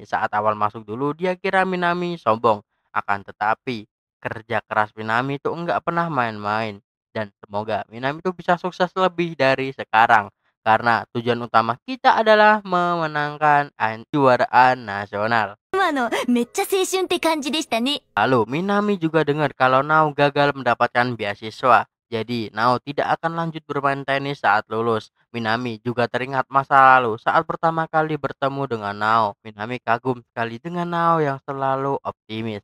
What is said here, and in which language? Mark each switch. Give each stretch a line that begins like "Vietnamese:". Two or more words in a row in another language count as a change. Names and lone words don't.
Indonesian: Saat awal masuk dulu dia kira Minami sombong. Akan tetapi kerja keras Minami itu enggak pernah main-main. Dan semoga Minami itu bisa sukses lebih dari sekarang. Karena tujuan utama kita adalah memenangkan kejuaraan nasional.
Japanese: 今のめっちゃ青春って感じでしたね。
Indonesian: Lalu Minami juga dengar kalau Nao gagal mendapatkan beasiswa. Jadi, Nao tidak akan lanjut bermain tenis saat lulus. Minami juga teringat masa lalu saat pertama kali bertemu dengan Nao. Minami kagum sekali dengan Nao yang selalu optimis.